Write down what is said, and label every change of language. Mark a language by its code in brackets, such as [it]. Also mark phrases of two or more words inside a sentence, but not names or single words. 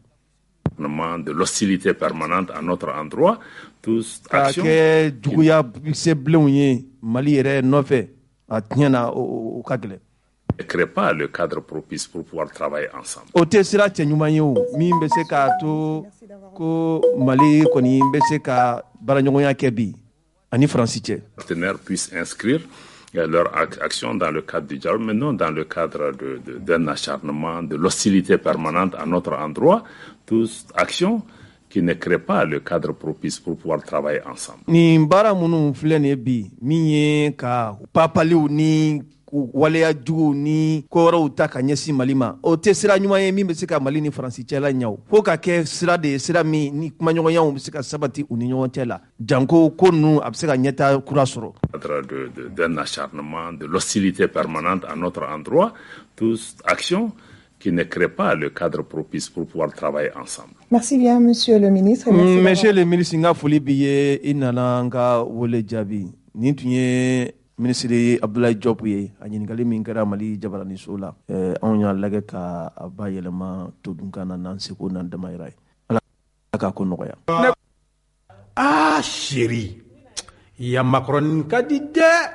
[fr] De l'hostilité permanente à notre endroit, tous actions [bm] kɛ juguya sebilenw ye Mali yɛrɛ nɔfɛ a tiɲɛna o ka gɛlɛn. [fr] ne crée pas le cadre propice pour pouvoir travailler ensemble. [bm] O tɛ sira cɛ ɲuman ye o min bɛ se k'a to ko Mali kɔni bɛ se ka baaraɲɔgɔnya kɛ bi ani Faransi cɛ. [fr] Les partenaires puissent inscrire leur action dans le cadre du dialogue, mais non dans le cadre d'un acharnement, de l'hostilité permanente à notre endroit, tous actions qui ne créent pas le cadre propice pour pouvoir travailler ensemble. [bm] Ni baara minnu filɛ nin ye bi min ye ka papaliw ni waleya juguw ni ko wɛrɛw ta ka ɲɛsin Mali ma o tɛ sira ɲuman ye min bɛ se ka Mali ni Faransi cɛla ɲɛ o fo ka kɛ sira de ye sira min ni kumaɲɔgɔnyaw bɛ se ka sabati u ni ɲɔgɔn cɛ la janko ko ninnu a bɛ se ka ɲɛta kura sɔrɔ. [fr] D'un acharnement, de l'hostilité permanente à notre endroit, tous actions qui ne créent pas le cadre propice pour pouvoir travailler ensemble. Merci bien, Monsieur le ministre. Monsieur le ministre, [bm] n ka foli b'i ye i nana n ka wele jaabi nin tun ye ministre Abdoulaye Diop ye a ɲininkali min kɛra Mali jabaraniso la anw y'a lajɛ ka a ba yɛlɛma todunkan na n'an seko n'an damayira ye Ala k'a ko nɔgɔya. Chéri, ya macaroni ka di dɛ.